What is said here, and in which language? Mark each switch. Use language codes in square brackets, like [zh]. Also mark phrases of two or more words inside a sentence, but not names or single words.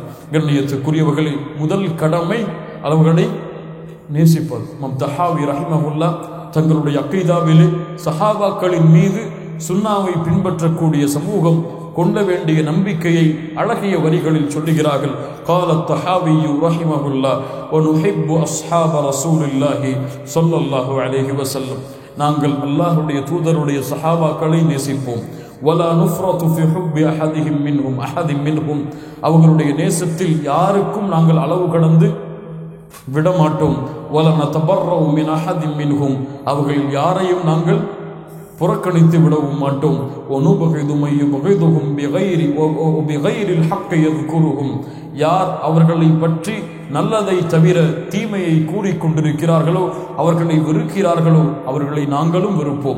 [ta] கண்ணியத்துக்குரியவர்களே, முதல் கடமை அவர்களை நேசிப்பது. இமாம் தஹாவி ரஹிமஹுல்லாஹ் தங்களுடைய அக்கீதாவிலே சஹாபாக்களின் மீது சுன்னாவை பின்பற்றக்கூடிய சமூகம் கொள்ள வேண்டிய நம்பிக்கையை அழகிய வரிகளில் சொல்லுகிறார்கள். [ar] قال الطحاوي رحمه الله ونحب اصحاب رسول الله صلى الله عليه وسلم. [ta] நாங்கள் அல்லாஹ்வுடைய தூதருடைய சஹாபாக்களை நேசிப்போம். [ar] ولا نفرط في حب احدهم منهم. [ta] அவர்களுடைய நேசத்தில் யாருக்கும் நாங்கள் அளவு கடந்து விடமாட்டோம். [ar] ولا نتبرأ من احد منهم. [ta] அவர்களில் யாரையும் நாங்கள் புறக்கணித்து விடவும் மாட்டோம். யார் அவர்களை பற்றி நல்லதை தவிர தீமையை கூறிக்கொண்டிருக்கிறார்களோ, அவர்களை வெறுக்கிறார்களோ, அவர்களை நாங்களும் வெறுப்போம்.